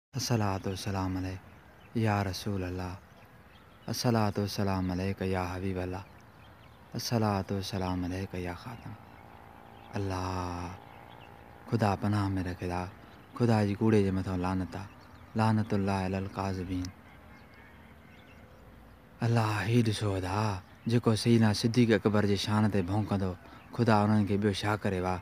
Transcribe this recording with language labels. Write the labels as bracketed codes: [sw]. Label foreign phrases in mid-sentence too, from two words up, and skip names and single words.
[ar] الصلاة والسلام عليك يا رسول الله، الصلاة والسلام عليك يا حبيب الله، الصلاة والسلام عليك يا خاتم الله. [sd] खुदा पनाह में रखेदा, खुदा जी कूड़े जे मथां लानत आहे, [ar] لعنة الله على الكاذبين. [sd] अल्लाह ही ॾिसो अदा जेको सईदना सिद्दीक़ अकबर जे शान ते भौंकंदो, खुदा उन्हनि खे ॿियो छा करे वा।